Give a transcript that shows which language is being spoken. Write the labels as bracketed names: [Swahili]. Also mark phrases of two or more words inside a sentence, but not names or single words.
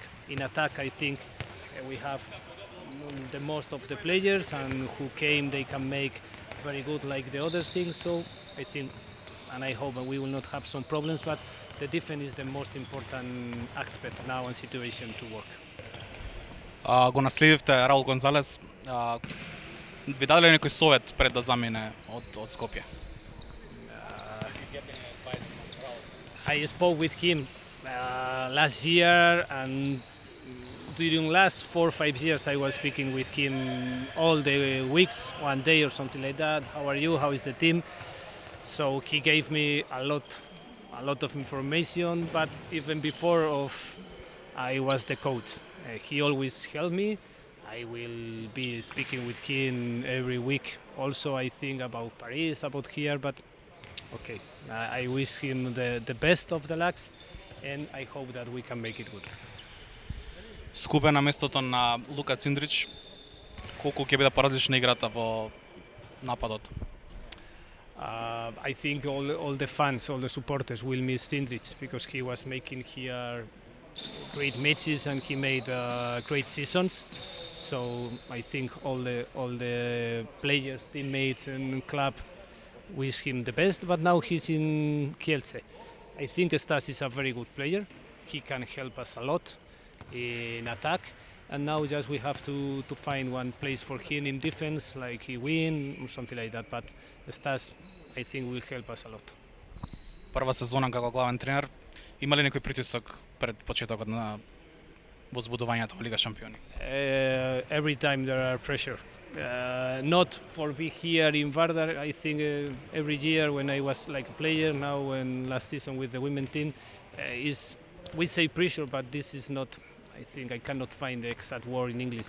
[English] In attack, I think we have the most of the players, and who came, they can make very good like the other things. So I think, and I hope we will not have some problems, but the defense is the most important aspect now and situation to work. [Macedonian] Го наследивте Раул Гонзалес. Ви даде ли некој совет пред да замине од Скопје? [English] I spoke with him last year, and during last 4 or 5 years I was speaking with him all the weeks, one day or something like that. How are you? How is the team? So he gave me a lot of information, but even before I was the coach. He always helped me. I will be speaking with him every week. Also, I think about Paris, about here, but okay. I wish him the best of the lucks, and I hope that we can make it good. [Macedonian] Скупе на местото на Лука Циндрич. Колку ќе биде поразлична играта во нападот? [English] I think all the fans, all the supporters will miss Cindric because he was making here great matches and he made great seasons. So I think all the players, teammates, and club wish him the best. But now he's in Kielce. I think Stas is a very good player. He can help us a lot in attack. And now just we have to find one place for him in defense, like he win or something like that. But Stas, I think, will help us a lot. [Macedonian] Прва сезона како главен тренер, има ли некој притисок пред почетокот на возбудувањето во Лига Шампиони? [English] Every time there are pressure. Not for be here in Vardar. I think every year when I was like a player, now and last season with the women team, we say pressure, but this is not. I think I cannot find the exact word in English.